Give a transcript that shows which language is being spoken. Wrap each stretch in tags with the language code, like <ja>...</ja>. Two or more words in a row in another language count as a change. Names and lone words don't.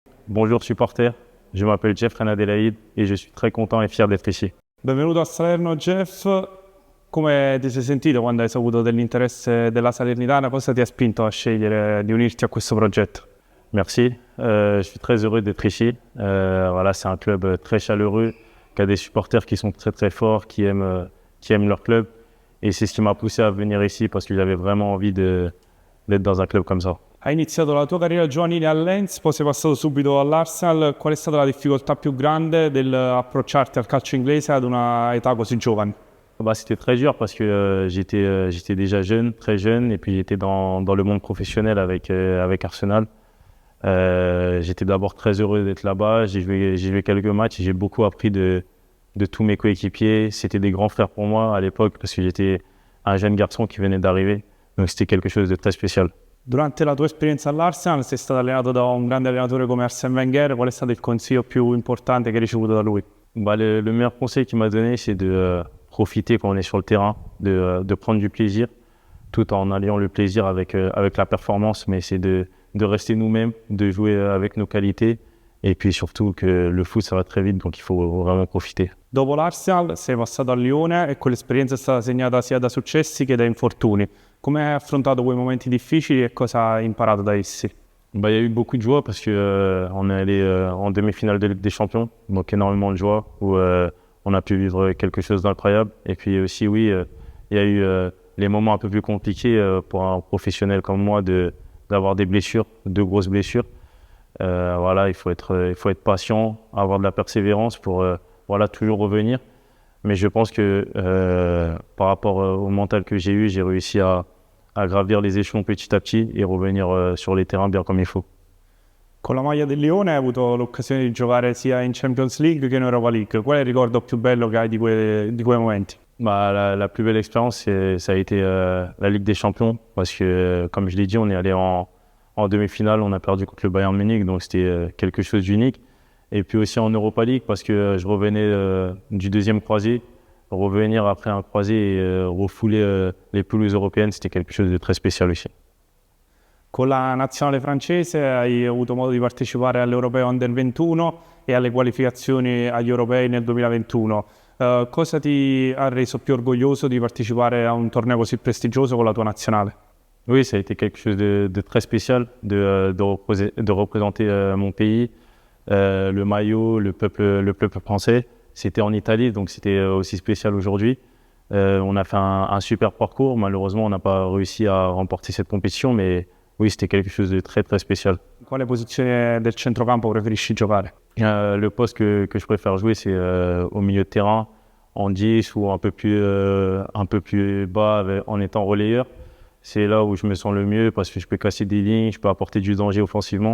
<fr>Bonjour supporters, je m'appelle Jeff Adelaide et je suis très content et fier d'être ici.</fr> <it>Benvenuto a Salerno Jeff, come ti sei sentito quando hai saputo dell'interesse della Salernitana? Cosa ti ha spinto a scegliere di unirti a questo progetto?</it> <fr>Merci, je suis très heureux d'être ici. Voilà, c'est un club très chaleureux, qui a des supporters qui sont très très forts, qui aiment leur club. Et c'est ce qui m'a poussé à venir ici parce que j'avais vraiment envie d'être dans un club comme ça.</fr> <it>Hai iniziato la tua carriera giovanile a Lens, poi sei passato subito all'Arsenal. Qual è stata la difficoltà più grande dell'approcciarti al calcio inglese ad una età così giovane?</it> <fr>Bah, c'était très dur parce que j'étais déjà jeune, très jeune, et puis j'étais dans le monde professionnel avec Arsenal. J'étais d'abord très heureux d'être là-bas, j'ai joué quelques matchs et j'ai beaucoup appris de tous mes coéquipiers. C'était des grands frères pour moi à l'époque parce que j'étais un jeune garçon qui venait d'arriver, donc c'était quelque chose de très spécial.</fr> <it>Durante la tua esperienza all'Arsenal sei stato allenato da un grande allenatore come Arsène Wenger. Qual è stato il consiglio più importante che hai ricevuto da lui?</it> <fr>Bah, le meilleur conseil qu'il m'a donné, c'est de profiter quand on est sur le terrain, de prendre du plaisir, tout en alliant le plaisir avec la performance, mais c'est de rester nous-mêmes, de jouer avec nos qualités, et puis surtout que le foot ça va très vite, donc il faut vraiment profiter.</fr> <it>Dopo l'Arsenal sei passato al Lione e quell'esperienza è stata segnata sia da successi che da infortuni. Come hai affrontato quei momenti difficili e cosa hai imparato da essi?</it> <fr>Bah, il y a eu beaucoup de joie parce que on est allé en demi-finale de Ligue des Champions, donc énormément de joie où on a pu vivre quelque chose d'incroyable. Et puis aussi, oui, il y a eu les moments un peu plus compliqués pour un professionnel comme moi d'avoir des blessures, de grosses blessures. Voilà, il faut être patient, avoir de la persévérance pour voilà, toujours revenir. Mais je pense que par rapport au mental que j'ai eu, j'ai réussi à gravir les échelons petit à petit et revenir sur les terrains bien comme il faut.</fr> <it>Con la maglia del Lione hai avuto l'occasione di giocare sia in Champions League che in Europa League. Qual è il ricordo più bello che hai di quei momenti?</it> <fr>Bah, la plus belle expérience, ça a été la Ligue des Champions parce que, comme je l'ai dit, on est allé en demi-finale, on a perdu contre le Bayern Munich, donc c'était quelque chose d'unique. Et puis aussi en Europa League parce que je revenais du deuxième croisé. Revenir après un croisé et refouler les pelouses européennes, c'était quelque chose de très spécial aussi.</fr> <it>Con la nazionale francese hai avuto modo di partecipare all'Europeo Under 21 e alle qualificazioni agli Europei nel 2021. Cosa ti ha reso più orgoglioso di partecipare a un torneo così prestigioso con la tua nazionale?</it> <fr>Oui, ça a été quelque chose de très spécial de représenter mon pays, le maillot, le peuple français. C'était en Italie, donc c'était aussi spécial aujourd'hui. On a fait un super parcours. Malheureusement, on n'a pas réussi à remporter cette compétition, mais oui, c'était quelque chose de très très spécial.</fr> <it>Quale posizione del centrocampo preferisci giocare?</it> <fr>Le poste que je préfère jouer, c'est au milieu de terrain, en 10 ou un peu plus bas en étant relayeur. C'est là où je me sens le mieux parce que je peux casser des lignes, je peux apporter du danger offensivement.</fr>